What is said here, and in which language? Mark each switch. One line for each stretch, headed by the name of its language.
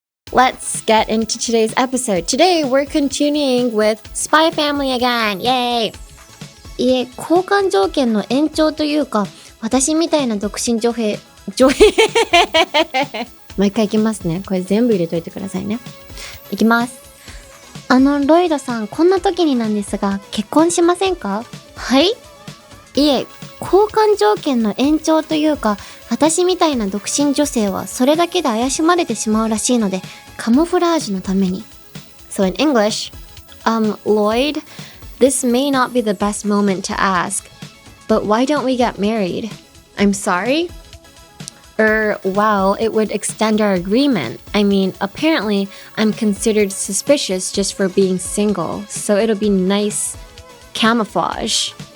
English: Let's get into today's episode. Today we're continuing with Spy Family again. Yay!
Japanese: 交換条件の延長というか、私みたいな独身女性もう一回いきますね。これ全部入れといてくださいね。いきます。ロイドさん、こんな時になんですが、結婚しませんか？はい？交換条件の延長というか、私みたいな独身女性はそれだけで怪しまれてしまうらしいので、カモフラージュのために。
English: So in English, Loid, this may not be the best moment to ask, but why don't we get married? I'm sorry? Well, it would extend our agreement. I mean, apparently, I'm considered suspicious just for being single, so it'll be nice camouflage.